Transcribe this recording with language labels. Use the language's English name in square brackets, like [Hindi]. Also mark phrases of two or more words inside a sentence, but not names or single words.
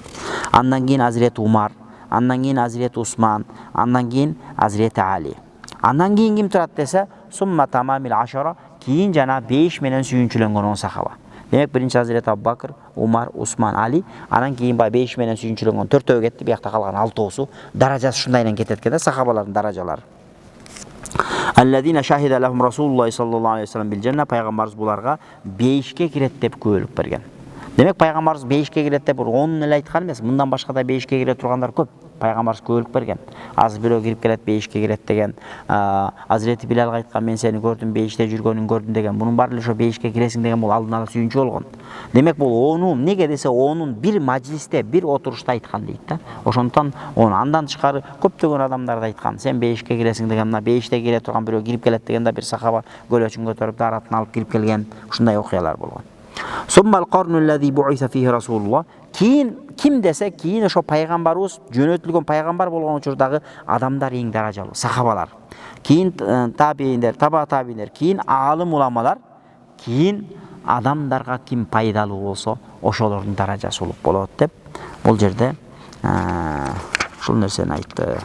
[Kyrgyz] Андан кийин Азирети Умар, андан кийин Азирети Усман, андан кийин Азирети Али. Андан кийин ким турат десе, [Arabic] ثم تمام العشرة, [Kyrgyz] кийин жана 5 менен сүйүнчүлөнгөн 10 сахаба. Демек биринчи Азирети Абу Бакр, Умар, Усман, Али, анан кийин 5 менен сүйүнчүлөнгөн 4-өө кетти, биякта калган 6-оосу даражасы ушундайдан кетет экен да, сахабалардын даражалары. [Arabic] الذين شهد لهم رسول الله صلى الله عليه وسلم بالجنة, [Kyrgyz] пайгамбарыбыз буларга 5ке кирет деп күбөлүк берген. Демек пайгамбарыбыз 5ке кирет деп 10 эле айткан эмес, мындан башка да 5ке кире тургандар көп. Пайгамбарыбыз күбөлүк берген. Азыр бирөө кирип келет 5ке кирет деген, Азирети Билалга айткан, мен сени көрдүм, 5те жүргөнүн көрдүм деген. Мунун баары эле ошо 5ке киресиң деген бул алдын ала сүйүнчү болгон. Демек бул 10 неге десе 10 бир мажилисте, бир отурушта айткан дейт да. Ошондон оны андан тышкары көптөгөн адамдар да айткан. Сен 5ке киресиң деген, мына 5те кире турган бирөө кирип келет деген да, бир сахаба көлөчүн көтөрүп даратын алып кирип келген, ушундай окуялар болгон. [Arabic] ثم القرن الذي بعث فيه رسول الله. [Kyrgyz] Кийин ким десе, кийин ошо пайгамбарыбыз жөнөтүлгөн пайгамбар болгон учурдагы адамдар эң даражалуу, сахабалар. Кийин табииндер, таба табииндер, кийин аалым уламалар, кийин адамдарга ким пайдалуу болсо, ошолордун даражасы улук болот деп бул жерде ушул нерсени айтты.